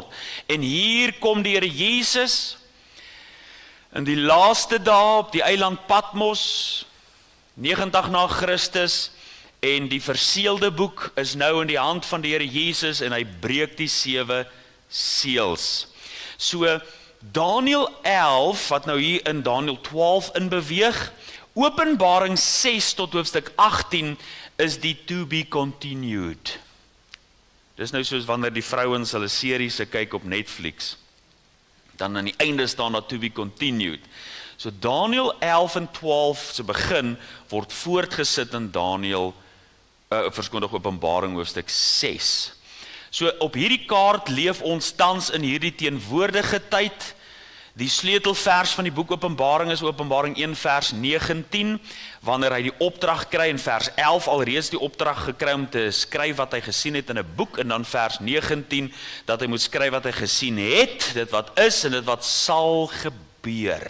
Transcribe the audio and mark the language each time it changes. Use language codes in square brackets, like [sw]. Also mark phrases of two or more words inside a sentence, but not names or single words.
[af] En hier kom die Here Jesus in die laaste dae op die eiland Patmos, 90 na Christus, en die verseelde boek is nou in die hand van die Here Jesus, en hy breek die 7 seels. So, Daniël 11, wat nou hier in Daniël 12 inbeweeg, Openbaring 6 tot hoofstuk 18, is die [en] to be continued. [af] Dis nou soos wanneer die vrouens hulle series kyk op Netflix. Dan aan die einde staan daar [en] to be continued. [af] So Daniël 11 en 12 se begin word voortgesit in Daniël, Openbaring hoofstuk 6. So op hierdie kaart leef ons tans in hierdie teenwoordige tyd. Die sleutelvers van die boek Openbaring is Openbaring 1 vers 19, wanneer hy die opdrag kry, in vers 11 alreeds die opdrag gekry om te skryf wat hy gesien het in 'n boek, en dan vers 19, dat hy moet skryf wat hy gesien het, dit wat is en dit wat sal gebeur.